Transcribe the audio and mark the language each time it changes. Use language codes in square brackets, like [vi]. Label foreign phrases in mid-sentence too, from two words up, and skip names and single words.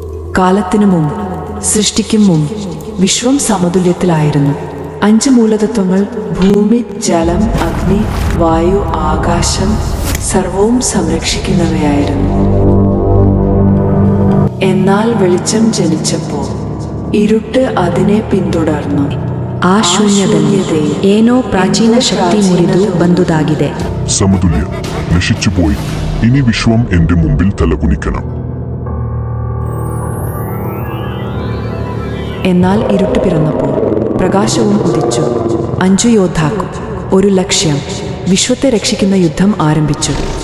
[ml] കാലത്തിനു മുമ്പ്, സൃഷ്ടിക്കും മുമ്പ് വിശ്വം സമതുല്യത്തിലായിരുന്നു. 5 മൂലതത്വങ്ങൾ, ഭൂമി, ജലം, അഗ്നി, വായു, ആകാശം, സർവവും സംരക്ഷിക്കുന്നവയായിരുന്നു. എന്നാൽ വെളിച്ചം ജനിച്ചപ്പോൾ ഇരുട്ട് അതിനെ പിന്തുടർന്നു. [kn] ಆ ಶೂನ್ಯದಲ್ಲಿ ಏನೋ ಪ್ರಾಚೀನ ಶಕ್ತಿ ಮುರಿದು ಬಂದುದಾಗಿದೆ. [ml] സമതുല്യം നശിച്ചുപോയി. ഇനി വിശ്വം എന്റെ മുമ്പിൽ തലകുനിക്കണം. എന്നാൽ ഇരുട്ട് പിറന്നപ്പോൾ പ്രകാശവും ഉദിച്ചു. 5 യോദ്ധാക്കൾ, ഒരു ലക്ഷ്യം, വിശ്വത്തെ രക്ഷിക്കുന്ന യുദ്ധം ആരംഭിച്ചു.